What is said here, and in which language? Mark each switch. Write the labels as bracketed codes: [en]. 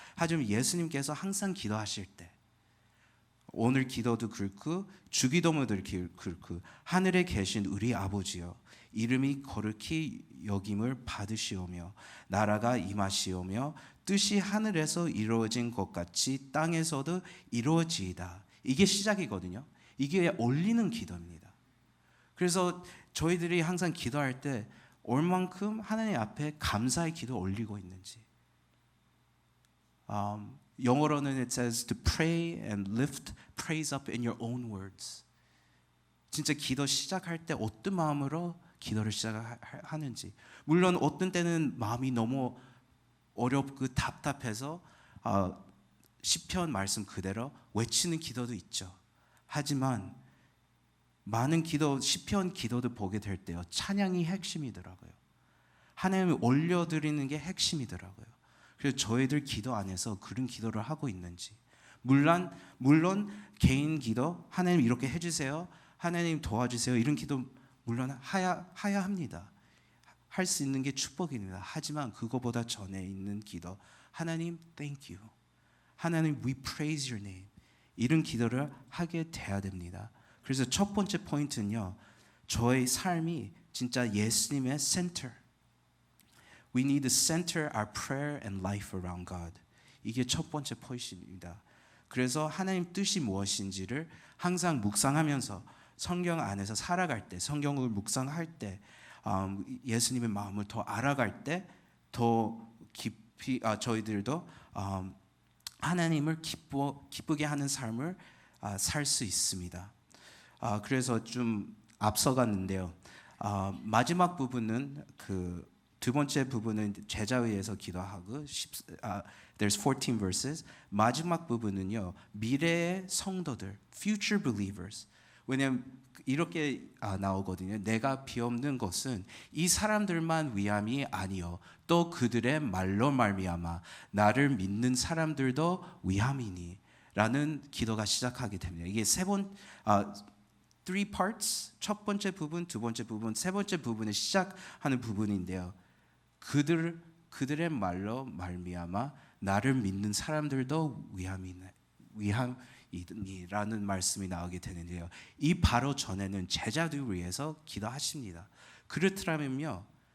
[ko] 하지만 예수님께서 항상 기도하실 때 오늘 기도도 그렇고 주기도문도 그렇고 하늘에 계신 우리 아버지여 이름이 거룩히 여김을 받으시오며 나라가 임하시오며 뜻이 하늘에서 이루어진 것 같이 땅에서도 이루어지이다. 이게 시작이거든요. 이게 올리는 기도입니다. 그래서 저희들이 항상 기도할 때 얼만큼 하나님 앞에 감사의 기도 올리고 있는지. 영어로는 [en] it says to pray and lift praise up in your own words. [ko] 진짜 기도 시작할 때 어떤 마음으로 기도를 시작하는지. 물론 어떤 때는 마음이 너무 어렵고 답답해서 시편 말씀 그대로 외치는 기도도 있죠. 하지만 많은 기도, 시편 기도도 보게 될 때요. 찬양이 핵심이더라고요. 하나님을 올려드리는 게 핵심이더라고요. 그래서 저희들 기도 안에서 그런 기도를 하고 있는지. 물론 개인 기도, 하나님 이렇게 해주세요. 하나님 도와주세요. 이런 기도 물론 해야 합니다. 할 수 있는 게 축복입니다. 하지만 그거보다 전에 있는 기도. [en] 하나님 thank you. 하나님 we praise your name. [ko] 이런 기도를 하게 돼야 됩니다. 그래서 첫 번째 포인트는요. 저의 삶이 진짜 예수님의 center. [en] We need to center our prayer and life around God. [ko] 이게 첫 번째 포인트입니다. 그래서 하나님 뜻이 무엇인지를 항상 묵상하면서 성경 안에서 살아갈 때, 성경을 묵상할 때, 예수님의 마음을 더 알아갈 때 더 깊이 저희들도 하나님을 기쁘게 하는 삶을 살 수 있습니다. 그래서 좀 앞서갔는데요. 마지막 부분은 그 두 번째 부분은 제자에 의해서 기도하고 [en] there's 14 verses. [ko] 마지막 부분은요. 미래의 성도들, [en] future believers. [ko] 왜냐하면 이렇게 나오거든요. 내가 비옵는 것은 이 사람들만 위함이 아니요 또 그들의 말로 말미암아 나를 믿는 사람들도 위함이니 라는 기도가 시작하게 됩니다. 이게 [en] three parts. [ko] 첫 번째 부분, 두 번째 부분, 세 번째 부분을 시작하는 부분인데요. 그들의 말로 말미암아 나를 믿는 사람들도 위함이니라는 말씀이 나오게 되는데요. 이 바로 전에는 제자들을 위해서 기도하십니다. 그렇다면요.